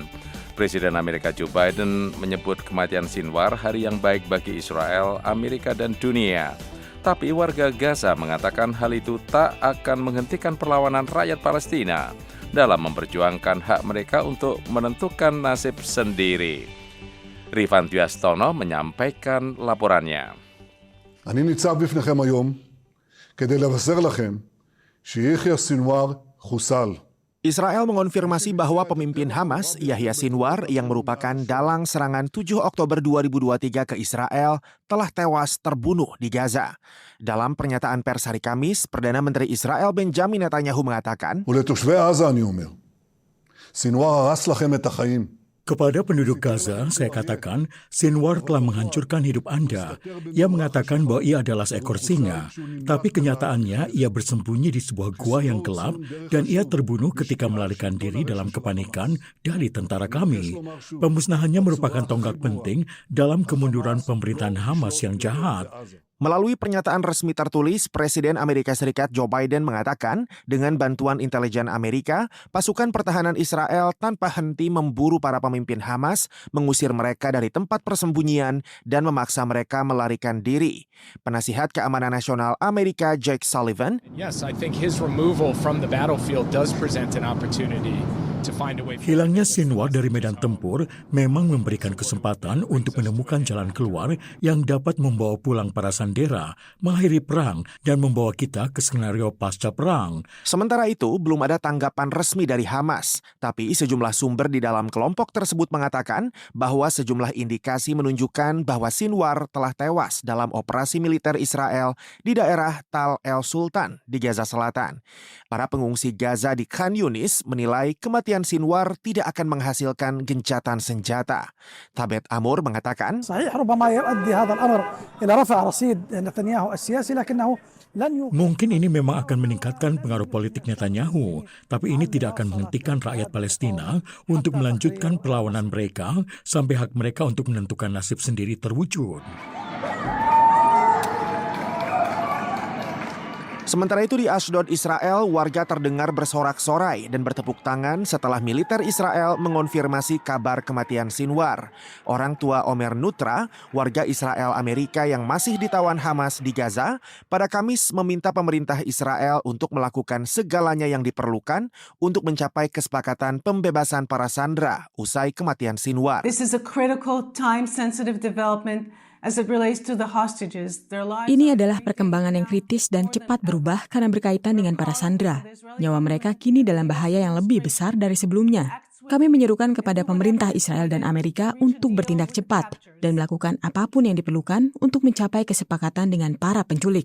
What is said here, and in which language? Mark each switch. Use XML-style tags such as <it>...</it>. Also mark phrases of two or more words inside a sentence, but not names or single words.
<id>Presiden Amerika Joe Biden menyebut kematian Sinwar hari yang baik bagi Israel, Amerika, dan dunia. Tapi warga Gaza mengatakan hal itu tak akan menghentikan perlawanan rakyat Palestina dalam memperjuangkan hak mereka untuk menentukan nasib sendiri. Rifan Dwiastono menyampaikan laporannya.</id> <he>אני ניצב בפניכם היום כדי לבשר לכם שיחיא סינואר חוסל.</he> <id>Israel mengonfirmasi bahwa pemimpin Hamas, Yahya Sinwar, yang merupakan dalang serangan 7 Oktober 2023 ke Israel, telah tewas terbunuh di Gaza. Dalam pernyataan pers hari Kamis, Perdana Menteri Israel Benjamin Netanyahu mengatakan,</id> <he>ולתושבי עזה אני אומר, סינואר הרס לכם את החיים.</he> <id>Kepada penduduk Gaza, saya katakan, Sinwar telah menghancurkan hidup Anda. Ia mengatakan bahwa ia adalah seekor singa, tapi kenyataannya ia bersembunyi di sebuah gua yang gelap dan ia terbunuh ketika melarikan diri dalam kepanikan dari tentara kami. Pemusnahannya merupakan tonggak penting dalam kemunduran pemerintahan Hamas yang jahat. Melalui pernyataan resmi tertulis, Presiden Amerika Serikat Joe Biden mengatakan dengan bantuan intelijen Amerika, pasukan pertahanan Israel tanpa henti memburu para pemimpin Hamas, mengusir mereka dari tempat persembunyian, dan memaksa mereka melarikan diri. Penasihat Keamanan Nasional Amerika Jake Sullivan,</id> <en>Yes, I think his removal from the battlefield does present an opportunity to find a way.</en> <id>Hilangnya Sinwar dari medan tempur memang memberikan kesempatan untuk menemukan jalan keluar yang dapat membawa pulang para sandera, mengakhiri perang, dan membawa kita ke skenario pasca perang. Sementara itu, belum ada tanggapan resmi dari Hamas, tapi sejumlah sumber di dalam kelompok tersebut mengatakan bahwa sejumlah indikasi menunjukkan bahwa Sinwar telah tewas dalam operasi militer Israel di daerah Tal El Sultan di Gaza Selatan. Para pengungsi Gaza di Khan Yunis menilai kematian Sinwar tidak akan menghasilkan gencatan senjata. Tabet Amur mengatakan,</id> <ar>صحيح ربما يؤدي هذا الأمر إلى رفع رصيد نتنياهو السياسي لكنه لن</ar> <id>Mungkin ini memang akan meningkatkan pengaruh politik Netanyahu, tapi ini tidak akan menghentikan rakyat Palestina untuk melanjutkan perlawanan mereka sampai hak mereka untuk menentukan nasib sendiri terwujud. Sementara itu di Ashdod, Israel, warga terdengar bersorak-sorai dan bertepuk tangan setelah militer Israel mengonfirmasi kabar kematian Sinwar. Orang tua Omer Nutra, warga Israel Amerika yang masih ditawan Hamas di Gaza, pada Kamis meminta pemerintah Israel untuk melakukan segalanya yang diperlukan untuk mencapai kesepakatan pembebasan para sandera usai kematian Sinwar.</id> <en>This is a critical, time-sensitive development.</en> <id>Ini adalah perkembangan yang kritis dan cepat berubah karena berkaitan dengan para sandera. Nyawa mereka kini dalam bahaya yang lebih besar dari sebelumnya. Kami menyerukan kepada pemerintah Israel dan Amerika untuk bertindak cepat dan melakukan apapun yang diperlukan untuk mencapai kesepakatan dengan para penculik.</id>